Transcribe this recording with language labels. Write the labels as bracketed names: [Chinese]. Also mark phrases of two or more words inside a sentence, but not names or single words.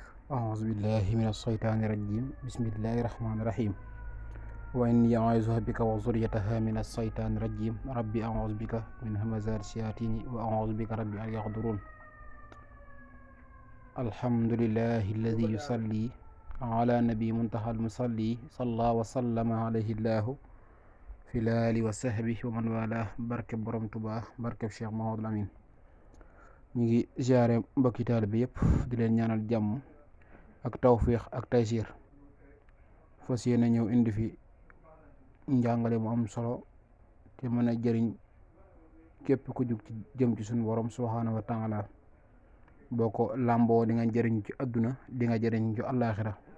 [Arabic] أعوذ بالله من الشيطان الرجيم بسم الله الرحمن الرحيم وإني أعوذ بك وذريتها من الشيطان الرجيم ربي أعوذ بك من همزات الشياطين وأعوذ بك ربي أن يحضرون الحمد لله الذي يصلي على نبي منتهى المصلي صلى وسلم عليه الله في الآل وصحبه ومن والاه barke [Wolof] borom Tuubaa barke Cheikh Mouhamadou Amine ñu ngi ziare mbokki taalibe yëpp di leen ñaanal jàmm ak tawféex ak taysiir fas yéene ñëw indi fi njàngale mu am solo te mën a jëriñ képp ku jug ci jëm ci suñu borom [Arabic] سبحانه وتعالى [Wolof] boo ko làmboo di nga jëriñ ci àdduna di nga jëriñ ci àllaaxira